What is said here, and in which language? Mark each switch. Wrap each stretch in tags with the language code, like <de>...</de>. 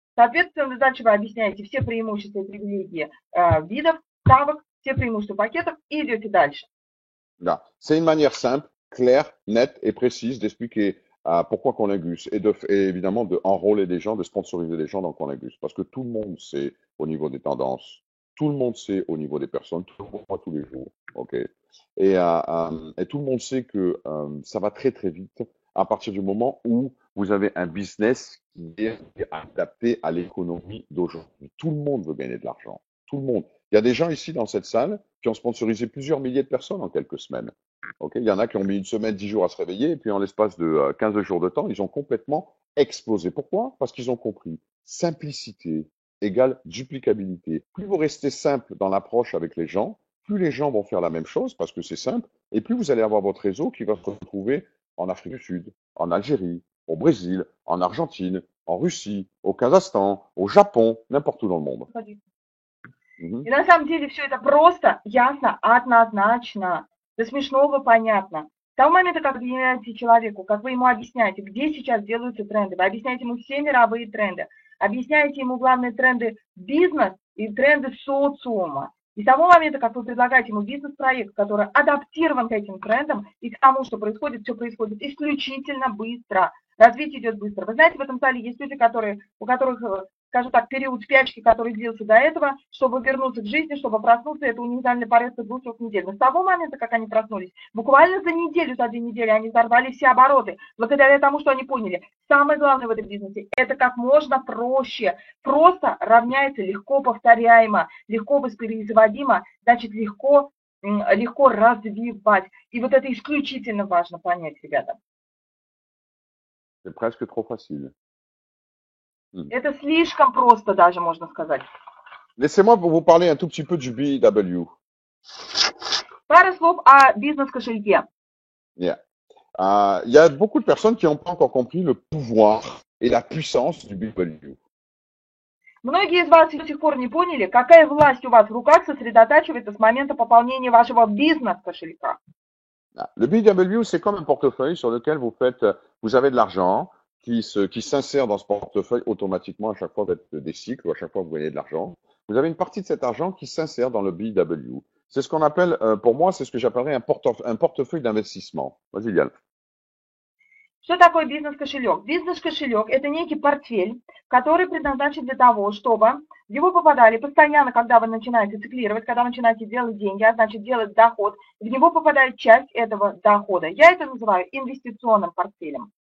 <ru>Соответственно, дальше вы объясняете все преимущества и привилегии видов, ставок, все преимущества пакетов и идете дальше.</ru> <fr>Là, c'est une manière simple, claire, nette et précise d'expliquer pourquoi Connegus et évidemment de enrôler des gens, de sponsoriser des gens dans Connegus. Parce que tout le monde sait au niveau des tendances, tout le monde sait au niveau des personnes, tout le monde voit tous les jours. Ok. Et tout le monde sait que ça va très très vite à partir du moment où vous avez un business qui est adapté à l'économie d'aujourd'hui. Tout le monde veut gagner de l'argent. Tout le monde. Il y a des gens ici dans cette salle qui ont sponsorisé plusieurs milliers de personnes en quelques semaines. Okay, il y en a qui ont mis une semaine, 10 jours à se réveiller, et puis en l'espace de 15 jours de temps, ils ont complètement explosé. Pourquoi? Parce qu'ils ont compris. Simplicité égale duplicabilité. Plus vous restez simple dans l'approche avec les gens, plus les gens vont faire la même chose parce que c'est simple, et plus vous allez avoir votre réseau qui va se retrouver en Afrique du Sud, en Algérie, au Brésil, en Argentine, en Russie, au Kazakhstan, au Japon, n'importe où dans le monde.</fr> <ru>И на самом деле все это просто, ясно, однозначно, до смешного понятно. С того момента, как вы объясняете человеку, как вы ему объясняете, где сейчас делаются тренды, вы объясняете ему все мировые тренды, объясняете ему главные тренды бизнес и тренды социума. И с того момента, как вы предлагаете ему бизнес-проект, который адаптирован к этим трендам и к тому, что происходит, все происходит исключительно быстро. Развитие идет быстро. Вы знаете, в этом зале есть люди, у которых, скажем так, период спячки, который длился до этого, чтобы вернуться к жизни, чтобы проснуться, это универсальный порядок 2-3 недель. Но с того момента, как они проснулись, буквально за 2 недели они взорвали все обороты, благодаря тому, что они поняли. Самое главное в этом бизнесе, это как можно проще, просто равняется легко повторяемо, легко воспроизводимо, значит легко развивать. И вот это исключительно важно понять, ребята.</ru> <fr>C'est presque trop facile.</fr> <ru>Это слишком просто даже, можно сказать.</ru> <fr>Laissez-moi vous parler un tout petit peu du BW.</fr> <ru>Пару слов о бизнес-кошельке. Yeah.</ru> <fr>Il y a beaucoup de personnes qui n'ont pas encore compris le pouvoir et la puissance du BW.</fr> <ru>Многие из вас до сих пор не поняли, какая власть у вас в руках сосредотачивается с момента пополнения вашего бизнес-кошелька.</ru> <fr>Le BW, c'est comme un portefeuille sur lequel vous avez de l'argent qui s'insère dans ce portefeuille automatiquement à chaque fois que vous faites des cycles ou à chaque fois que vous gagnez de l'argent. vous avez une partie de cet argent qui s'insère dans le BW. C'est ce qu'on appelle, pour moi, c'est ce que j'appellerais un portefeuille d'investissement. Vas-y, Liane.</fr> <ru>Что такое бизнес-кошелек? Бизнес-кошелек– это некий портфель, который предназначен для того, чтобы в него попадали постоянно, когда вы начинаете циклировать, когда вы начинаете делать деньги, а значит делать доход, в него попадает часть этого дохода. Я это называю инвестиционным портфелем.</ru>